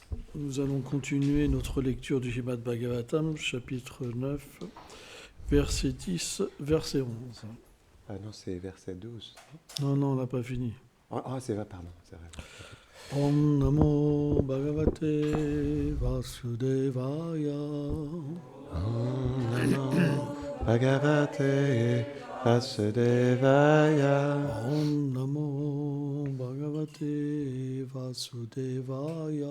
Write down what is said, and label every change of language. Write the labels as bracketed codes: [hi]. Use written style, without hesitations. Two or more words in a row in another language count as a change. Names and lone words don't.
[fr] Nous allons continuer notre lecture du Srimad Bhagavatam, chapitre 9, verset 10, verset 11. Ah non, c'est verset 12. Non, on n'a pas fini. C'est vrai, pardon, c'est vrai. [sa] Om Namo Bhagavate Vasudevaya. Om Namo Bhagavate Vasudevaya. Om Namo Bhagavate Vasudevaya.